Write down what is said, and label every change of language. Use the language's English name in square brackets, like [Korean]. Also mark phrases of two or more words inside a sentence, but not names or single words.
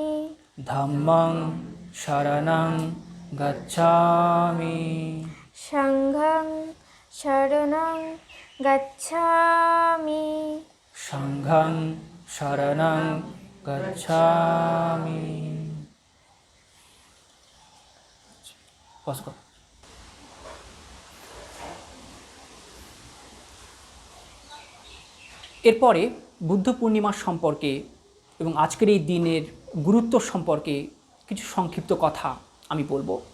[Pali] धम्मं शरणं गच्छामि संघं शरणं गच्छामि संघं शरणं गच्छामि। [Bangla] এরপরে বুদ্ধ পূর্ণিমার সম্পর্কে এবং আজকের এই দিনের গুরুত্ব সম্পর্কে কিছু সংক্ষিপ্ত কথা আমি বলবো।